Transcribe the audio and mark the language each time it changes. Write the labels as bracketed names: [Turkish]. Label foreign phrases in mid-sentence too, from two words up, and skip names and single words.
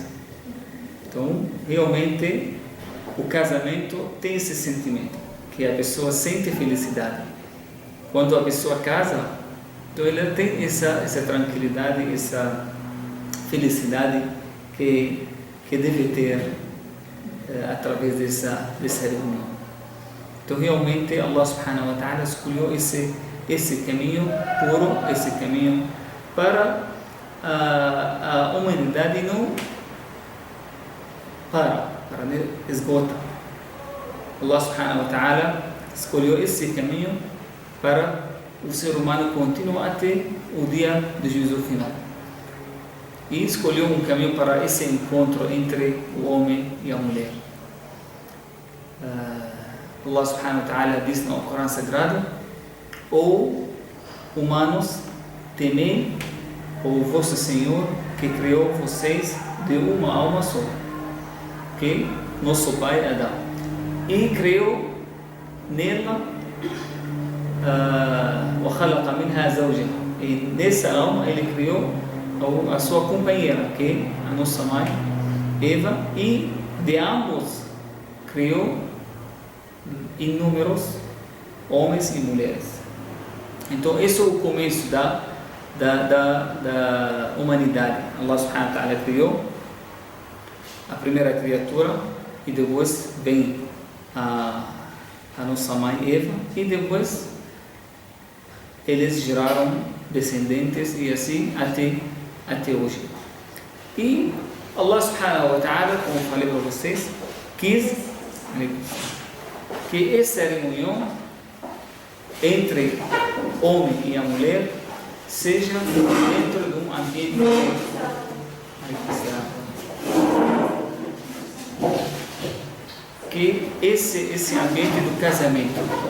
[Portuguese] Então, realmente, o casamento tem esse sentimento, que a pessoa sente felicidade. Quando a pessoa casa, então ela tem essa tranquilidade, essa felicidade que deve ter através dessa reunião. Então, realmente, [Arabic] الله سبحانه وتعالى [Portuguese] escolheu esse caminho puro, esse caminho para a humanidade não para esgotar. [Arabic] الله سبحانه وتعالى [Portuguese] escolheu esse caminho para o ser humano continuar até o dia de juízo final. E escolheu um caminho para esse encontro entre o homem e a mulher. [Arabic] الله سبحانه وتعالى [Portuguese] diz no Corão Sagrado: "Ó humanos, temei o vosso Senhor que criou vocês de uma alma só, que nosso pai Adão, e criou nela [Arabic] وخلق منها زوجها", [Portuguese] e nessa alma ele criou a sua companheira, que é a nossa mãe Eva, e de ambos criou inúmeros homens e mulheres. Então esse é o começo da humanidade. [Arabic] الله سبحانه وتعالى [Portuguese] criou a primeira criatura e depois vem a nossa mãe Eva, e depois eles geraram descendentes e assim até hoje. [Arabic] E الله سبحانه وتعالى, [Portuguese] como falei para vocês, quis que essa reunião entre o homem e a mulher seja dentro de um ambiente que esse ambiente do casamento.